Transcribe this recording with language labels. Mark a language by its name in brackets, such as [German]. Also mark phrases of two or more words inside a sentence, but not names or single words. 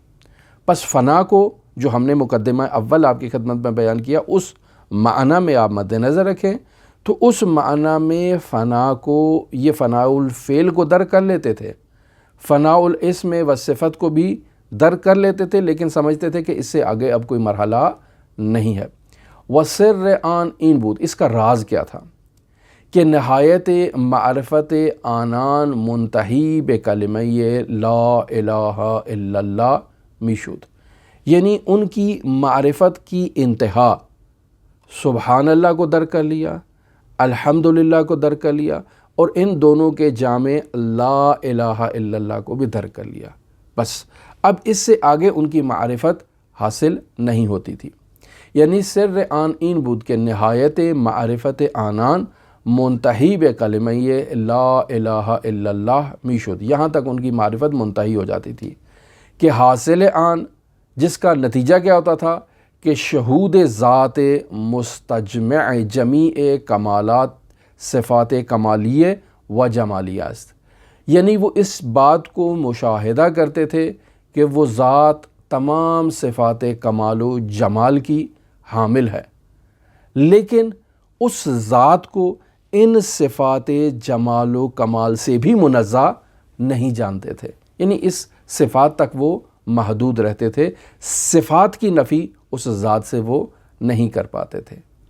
[Urdu] پس فنا کو جو ہم نے مقدمہ اول آپ کی خدمت میں بیان کیا، اس معنی میں آپ مد نظر رکھیں تو اس معنی میں فنا کو، یہ فنا الفعل کو درک کر لیتے تھے، فنا الاسم و صفت کو بھی درک کر لیتے تھے، لیکن سمجھتے تھے کہ اس سے آگے اب کوئی مرحلہ نہیں ہے۔ [Persian] وَسِرِّ آن این بود، [Urdu] اس کا راز کیا تھا کہ [Persian] نہایت معرفت آنان منتہی بے کلمہ لا الہ الا اللہ میشود، [Urdu] یعنی ان کی معرفت کی انتہا سبحان اللہ کو درک کر لیا، الحمدللہ کو درک کر لیا، اور ان دونوں کے جامع [Arabic] لا الہ الا اللہ [Urdu] کو بھی درک کر لیا۔ بس اب اس سے آگے ان کی معرفت حاصل نہیں ہوتی تھی، [Persian] یعنی سر آن این بود کے نہایت معرفت آنان منتہی بے کلمہ لا الہ الا اللہ میشد، [Urdu] یہاں تک ان کی معرفت منتہی ہو جاتی تھی کہ [Persian] حاصل آن، [Urdu] جس کا نتیجہ کیا ہوتا تھا کہ [Persian] شہود ذات مستجمع جمیع کمالات صفات کمالیہ و جمالیہ است، [Urdu] یعنی وہ اس بات کو مشاہدہ کرتے تھے کہ وہ ذات تمام صفات کمال و جمال کی حامل ہے، لیکن اس ذات کو ان صفات جمال و کمال سے بھی منزہ نہیں جانتے تھے، یعنی اس صفات تک وہ محدود رہتے تھے، صفات کی نفی اس ذات سے وہ نہیں کر پاتے تھے۔